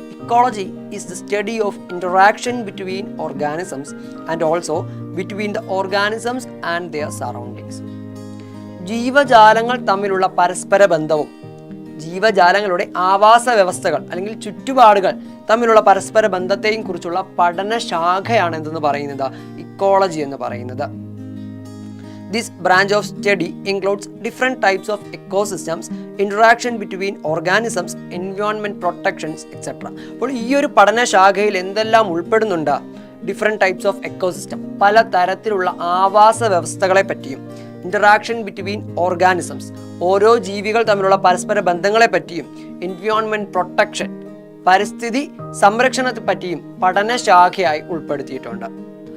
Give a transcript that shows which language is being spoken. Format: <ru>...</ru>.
<en>Ecology is the study of interaction between organisms and also between the organisms and their surroundings.</en> <ml>ജീവജാലങ്ങൾ തമ്മിലുള്ള പരസ്പര ബന്ധവും ജീവജാലങ്ങളുടെ ആവാസ വ്യവസ്ഥകൾ അല്ലെങ്കിൽ ചുറ്റുപാടുകൾ തമ്മിലുള്ള പരസ്പര ബന്ധത്തെയും കുറിച്ചുള്ള പഠനശാഖയാണ് എന്തെന്ന് പറയുന്നത്? ഇക്കോളജി എന്ന് പറയുന്നത്.</ml> <en>This branch of study includes different types of ecosystems, interaction between organisms, environment protections, etc.</en> <ml>അപ്പോൾ ഈ ഒരു പഠനശാഖയിൽ എന്തെല്ലാം ഉൾപ്പെടുന്നുണ്ട്?</ml> <en>different types of ecosystem,</en> <ml>പല തരത്തിലുള്ള ആവാസ വ്യവസ്ഥകളെ പറ്റിയും,</ml> <en>interaction between organisms,</en> <ml>ഓരോ ജീവികൾ തമ്മിലുള്ള പരസ്പര ബന്ധങ്ങളെ പറ്റിയും, എൻവയോൺമെൻറ്റ് പ്രൊട്ടക്ഷൻ, പരിസ്ഥിതി സംരക്ഷണത്തെ പറ്റിയും പഠനശാഖയായി ഉൾപ്പെടുത്തിയിട്ടുണ്ട്.</ml>